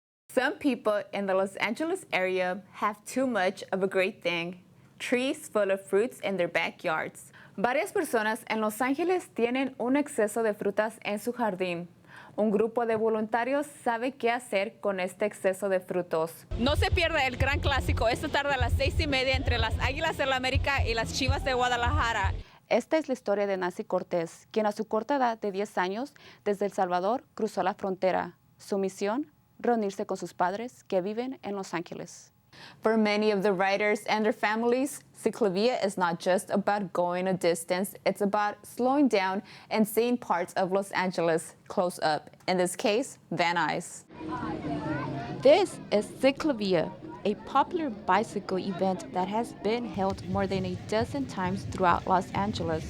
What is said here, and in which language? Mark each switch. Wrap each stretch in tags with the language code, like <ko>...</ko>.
<en>Some people in the Los Angeles area have too much of a great thing, trees full of fruits in their backyards.</en> <es>Varias personas en Los Ángeles tienen un exceso de frutas en su jardín. Un grupo de voluntarios sabe qué hacer con este exceso de frutos. No se pierda el gran clásico esta tarde a las 6:30 entre las Águilas del la América y las Chivas de Guadalajara. Esta es la historia de Nancy Cortés, quien a su corta edad de 10 años, desde El Salvador, cruzó la frontera. Su misión, reunirse con sus padres que viven en Los Ángeles.</es> <en>For many of the riders and their families, ciclovia is not just about going a distance, it's about slowing down and seeing parts of Los Angeles close up, in this case, Van Nuys. This is ciclovia, a popular bicycle event that has been held more than a dozen times throughout Los Angeles.</en>